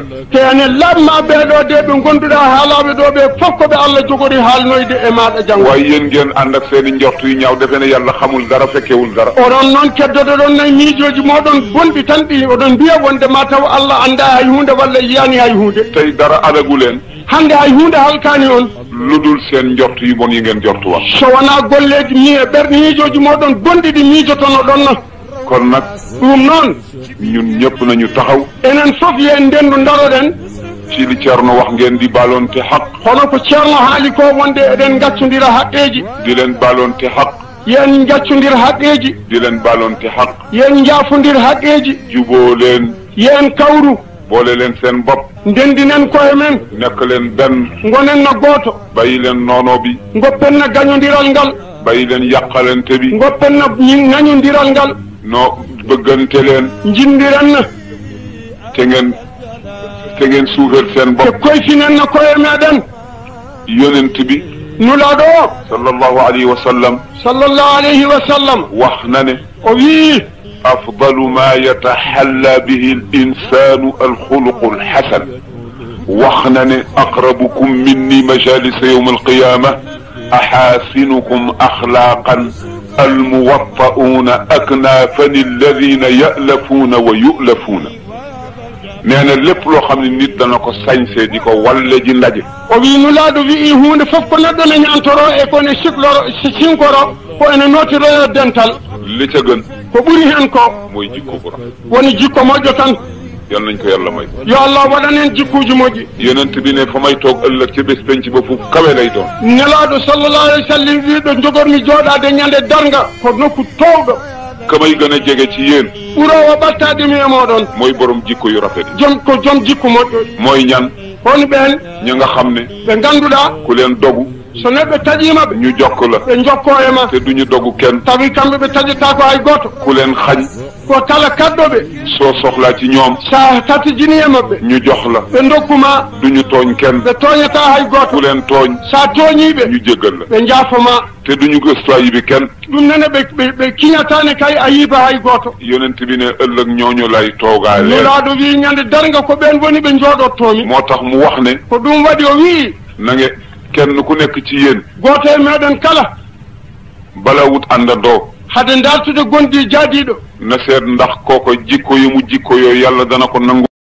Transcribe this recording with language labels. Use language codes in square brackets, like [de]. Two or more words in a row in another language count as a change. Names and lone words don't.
[ff] te ene laɓma ɓeeɗo de ɓe ngonnduɗaa haalaaɓe ɗo ɓe fof ko ɓe Allah jogori haalnoyde e maaɗa janngo [wo] waaye yéen ngeen ànd ak seeni njort yu ñaaw defe ne yàlla xamul dara fekkewul dara [ff] oɗon noon keddoɗo ɗon nayi miijooji mooɗon bonɗi tan ɗi oɗon mbiya wonde ma taw Allah annda hay hunde walla yiyaani hay hunde [wo] tey dara alagu leen [ff] hannde hay hunde halkaani on [wo] lu dul seen njort yu bon yi ngeen jortu wax [ff] so wonaa golleeji mi e ɓerɗe miijooji mooɗon bonɗi ɗi miijotono ɗon na [wo] kon nag [ff] ɗum noon [wo] ñun ñëpp nañu taxaw [ff] enen fof yen ndendu daroɗen [wo] ci li Ceerno wax ngeen di baalonte xaq [ff] hono ko ceerno haali ko wonde eɗen gaccodira haqqeji [wo] di leen baalonte xaq [ff] yen jaccundir haqqeji [wo] di leen baalonte xaq [ff] yen jaafundir haqqeji [wo] juboo leen [ff] yen kawru [wo] boole leen seen bopp [ff] ndendinen koye men [wo] nekk leen benn [ff] gonen no gooto [wo] bàyyi leen noono bi [ff] goppen no gañodiral ngal [wo] bàyyi leen yàqalante bi [ff] goppen no ŋañodiral ngal [wo] no bëggante leen [ff] jindiren no [wo] te ngeen suufeel seen te bopp [ff] koyfinen no koye meɗen [wo] yonent bi [ff] nulaaɗo o [ar] صلى الله عليه وسلم صلى الله عليه وسلم [wo] wax na ne [ff] o wii [ar] أفضل ما يتحلى به الإنسان الخلق الحسن [wo] wax na ne [ar] أقربكم مني مجلسا يوم القيامة أحاسنكم أخلاقا الموطؤون أكنافا الذين يألفون ويؤلفون [wo] nee na lépp loo xam ne nit dana ko sañsee di ko walle ji ndaje [ff] o wi nulaaɗo wii hunde fof ko neɗɗo ne ñantoro e kone sinkoro ko ene nootiro dental [wo] li ca gën [ff] ko ɓuri hen ko [wo] mooy jikko bu rafet [ff] woni jikko moƴƴo tan [wo] yal nañ ko yàlla may [ff] yo allah waɗanen jikkuji moƴƴi [wo] yonent bi ne fa may toog ëllëg ci bés penc ba fu kawe lay doon [ff] nelaaɗo [ar] صلى الله عليه وسلم [ff] wiiɗo jogormi jooɗaade ñande darga ko nokku towɗo [wo] ka may gën a jege ci yéen [ff] ɓuroowo ɓattaade mi e mooɗon [wo] mooy borom jikko yu rafet yi [ff] joom jikku moƴƴo [wo] mooy ñan [ff] woni ɓeen [wo] ñi nga xam ne [ff] ɓe ngannduɗaa [wo] ku leen dogu [ff] so neɗɗo taƴiima ɓe [wo] ñu jokk la [ff] ɓe jokkoo e ma [wo] te duñu dogu kenn [ff] tawi kamɓe ɓe taƴataa ko hay gooto [wo] ku leen xañ [ff] ko kala kaɗɗoɓe [wo] soo soxlaa ci ñoom [ff] sa tatijini e maɓɓe [wo] ñu jox la [ff] ɓe ndokkuma [wo] duñu tooñ kenn [ff] ɓe tooñataa hay [wo] ku [ff] gooto [wo] leen tooñ [ff] sa tooñiiɓe [wo] ñu jéggal la [ff] ɓe njaafoma [wo] te duñu gëstuwaay bi kenn [ff] ɗum nene ɓe kiñataane kay a yiiba hay gooto [wo] yonent bi ne ëllëg ñooñu lay toogaa leen [ff] nulaaɗo wii ñande darga ko ɓeen woni ɓe njooɗottoomi [wo] moo tax mu wax ne [ff] ko ɗum waɗi o wii [wo] na nge kenn ku nekk ci yéen [ff] gooto e meɗen kala [wo] bala wut àndandoo [ff] hade ndartude gonɗi jaadiiɗo [wo] na seet ndax kooko jikko yu mu jikko yooyu yàlla dana ko nangu